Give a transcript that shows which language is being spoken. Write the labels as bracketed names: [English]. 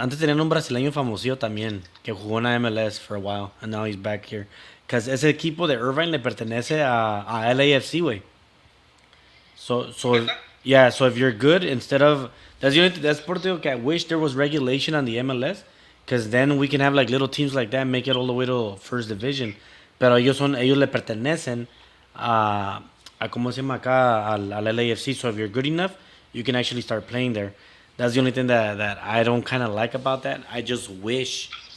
[Spanish] Antes tenían un brasileño famosillo también, que jugó en la MLS [English] for a while, and now he's back here. Because [Spanish] ese equipo de Irvine le pertenece a LAFC, güey. [English] So yeah, so if you're good, instead of... That's [Spanish] por eso que [English] I wish there was regulation on the MLS, because then we can have like little teams like that, make it all the way to first division. [Spanish] Pero ellos le pertenecen a ¿cómo se llama acá? Al LAFC. [English] So if you're good enough, you can actually start playing there. That's the only thing that I don't kind of like about that. I do wish